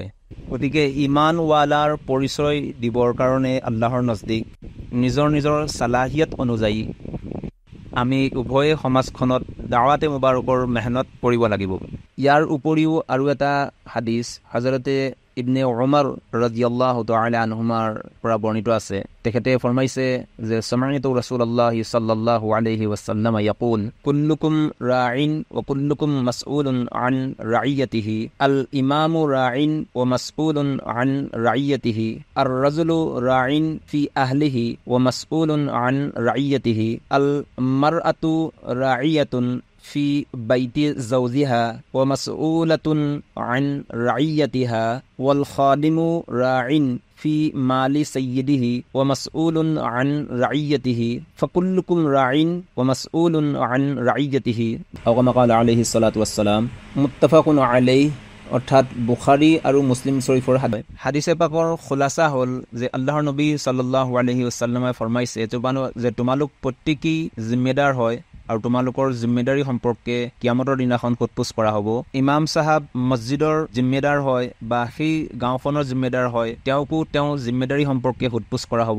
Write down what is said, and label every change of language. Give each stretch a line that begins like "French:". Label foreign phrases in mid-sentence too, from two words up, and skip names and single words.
Assamese: গতিকে ইমানৱালাৰ পৰিচয় দিবৰ কাৰণে আল্লাহৰ নজদিক নিজৰ নিজৰ চালাহিয়ত অনুযায়ী আমি উভয়ে সমাজখনত দাৱাতে মুবাৰকৰ মেহনত কৰিব লাগিব। ইয়াৰ উপৰিও আৰু এটা হাদিছ হযৰতে ইবনে উমৰ
Arabic: رضي الله تعالى عنهما
Assamese: পৰা বৰ্ণিত আছে। তেখেতে ফৰমাইছে যে
Arabic: سمعت رسول الله صلى الله عليه وسلم يقول كلكم راع وكلكم مسؤول عن رعيته الإمام راع ومسؤول عن رعيته الرجل راع في أهله ومسؤول عن رعيته المرأة راعية في بيت زوجها ومسؤولة عن رعيتها والخادم راع في مال سيده ومسؤول عن رعيته فكلكم راع ومسؤول عن رعيته أو كما قال عليه الصلاة والسلام متفق عليه।
Assamese: অৰ্থাৎ বুখাৰী আৰু মুছলিম শৰীফৰ হাদিছে পাকৰ খোলাসা হ'ল যে আল্লাহৰ নবী
Arabic: صلى الله عليه وسلم
Assamese: ফৰমাইছে যে তোমালোক প্ৰত্যেকেই জিম্মেদাৰ হয় আৰু তোমালোকৰ জিম্মেদাৰী সম্পৰ্কে কিয়ামতৰ দিনাখন সোধপোছ কৰা হ'ব।
Urdu: امام صاحب
Assamese: মছজিদৰ জিম্মেদাৰ হয় বা সেই গাঁওখনৰ জিম্মেদাৰ হয়, তেওঁকো তেওঁ জিম্মেদাৰী সম্পৰ্কে সোধপোছ কৰা হ'ব।